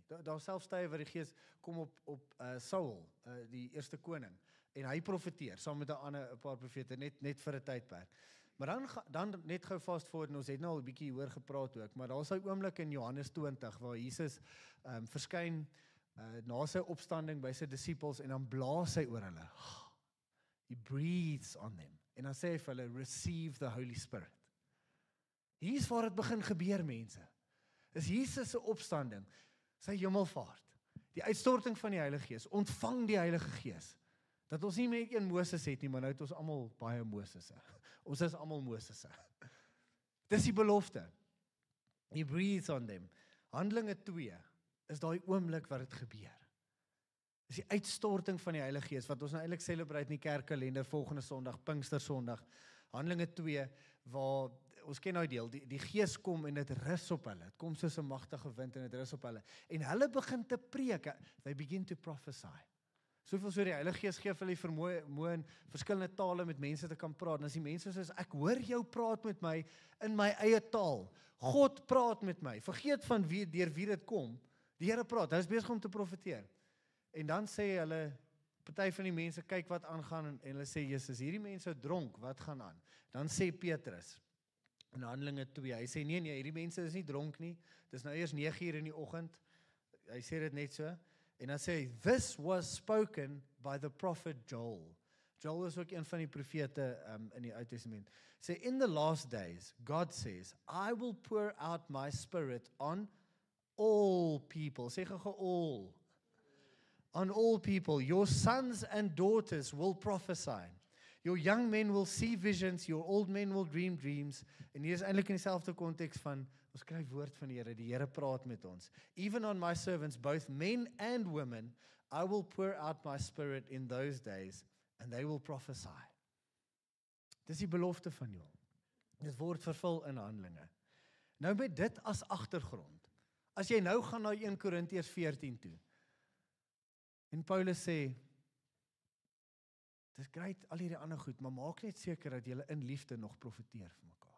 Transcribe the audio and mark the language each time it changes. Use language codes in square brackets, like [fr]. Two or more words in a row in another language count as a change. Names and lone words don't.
[af] Daar selfs tye waar die Gees kom op Saul, die eerste koning, en hy profeteer saam met 'n paar profete net vir 'n tydperk. Maar dan net gou [en] fast forward, [af] en ons het nou al 'n bietjie hoor gepraat ook, maar daar is 'n oomblik in Johannes 20 waar Jesus verskyn na sy opstanding by sy disippels en dan blaas hy oor hulle. [en] He breathes on them. [af] En dan sê hy vir hulle, [en] receive the Holy Spirit. [af] Hier is waar dit begin gebeur, mense. Is Jesus se opstanding, sy hemelvaart, die uitstorting van die Heilige Gees, ontvang die Heilige Gees. Dat ons nie meer een Moses het nie, maar nou het ons almal baie Mosese. Ons is almal Mosese. Dis die belofte. [en] He breathes on them. [af] Handelinge 2 is daai oomblik wat dit gebeur. Dis die uitstorting van die Heilige Gees, wat ons nou eintlik celebrate in die kerkkalender volgende Sondag, Pinkstersondag. Handelinge 2, waar ons ken nou deel, die Gees kom en dit rus op hulle. Dit kom soos 'n magtige wind en dit rus op hulle. En hulle begin te preek. [en] They begin to prophesy. [af] Soveel so die Heilige Gees gee vir hulle vermoë in verskillende tale met mense te kan praat. En as die mense sê, ek hoor jou praat met my in my eie taal. God praat met my. Vergeet van deur wie dit kom. Die Here praat. Hy is besig om te profeteer. En dan sê hulle, party van die mense, kyk wat aangaan, en hulle sê, Jesus, hierdie mense dronk, wat gaan aan? Dan sê Petrus, in Handelinge 2, hy sê, nee, hierdie mense is nie dronk nie, dis nou eers 9 uur in die oggend, hy sê dit net so, en dan sê hy, [en] this was spoken by the prophet Joel. [af] Joel is ook een van die profete in die Ou Testament. Sê, [en] in the last days, God says, I will pour out my spirit on all people. [af] Sê gou all. [en] On all people, your sons and daughters will prophesy. Your young men will see visions, your old men will dream dreams. [af] En hier is eintlik in dieselfde konteks van, ons kry woord van die Here praat met ons. [en] Even on my servants, both men and women, I will pour out my spirit in those days, and they will prophesy. [af] Dis die belofte van jou. Dit word vervul in Handelinge. Nou met dit as agtergrond, as jy nou gaan na 1 Korintiërs 14 toe, en Paulus sê, dis great al hierdie ander goed, maar maak net seker dat julle in liefde nog profeteer vir mekaar.